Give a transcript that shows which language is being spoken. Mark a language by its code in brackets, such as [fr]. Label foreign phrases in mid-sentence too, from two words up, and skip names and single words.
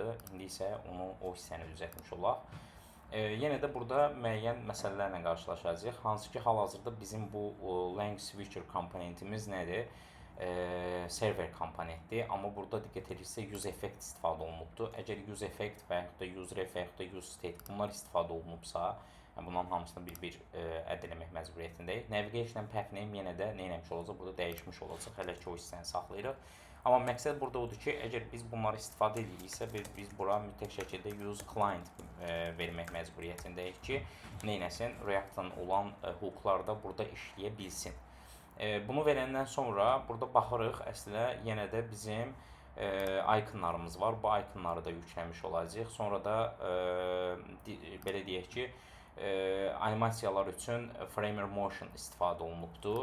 [az] İndi isə o hissəni düzəltmiş olaq. Yenə də burada müəyyən məsələlərlə qarşılaşacağıq. Hansı ki, hal-hazırda bizim bu [en] Lang switcher [az] komponentimiz nədir? Server komponentdir, amma burada diqqət edirsə [en] use effect [az] istifadə olunubdur. Əgər [en] use effect [az] və yaxud da [en] use ref [az] və yaxud da [en] use state [az] bunlar istifadə olunubsa, bunların hamısını bir-bir əldə etmək məcburiyyətindəyik. [en] Navigation path name [az] yenə də nə etmiş olacaq? Burada dəyişmiş olacaq. Hələ ki o hissəni saxlayırıq. Amma məqsəd burada odur ki, əgər biz bunları istifadə ediriksə, biz bura mütləq şəkildə [en] use client [az] vermək məcburiyyətindəyik ki, nə etsin? React-dan olan hooklar da burada işləyə bilsin. Bunu verəndən sonra burada baxırıq, əslində yenə də bizim iconlarımız var. Bu iconları da yükləmiş olacağıq. Sonra da belə deyək ki, animasiyalar üçün Framer Motion istifadə olunubdur.